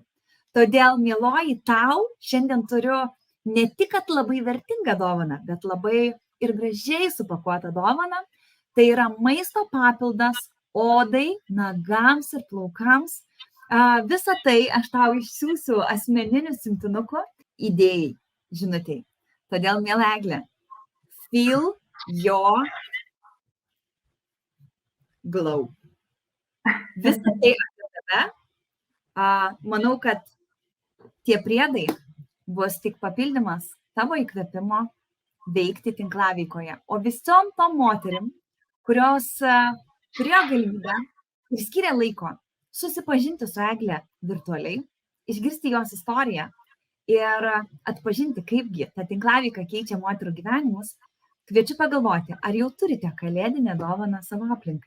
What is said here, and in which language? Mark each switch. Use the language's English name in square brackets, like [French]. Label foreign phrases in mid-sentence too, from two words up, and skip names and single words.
[Lithuanian] Todėl, mieloji, tau šiandien turiu ne tik labai vertingą dovaną, bet labai ir gražiai supakuotą dovaną. Tai yra maisto papildas odai, nagams ir plaukams. Visą tai aš tau išsiųsiu asmeniniu siuntinuku idėjai, žinutei. Todėl, miela Eglė, [English] feel your glow. [Lithuanian] Visą tai apie tave. Manau, kad tie priedai bus tik papildymas tavo įkvėpimo veikti tinklaveikoje. O visom tom moterim, kurios turėjo galimybę ir skiria laiko susipažinti su Egle virtualiai, išgirsti jos istoriją ir atpažinti, kaipgi ta tinklaveika keičia moterų gyvenimus, kviečiu pagalvoti, ar jau turite kalėdinę dovaną savo aplinkai.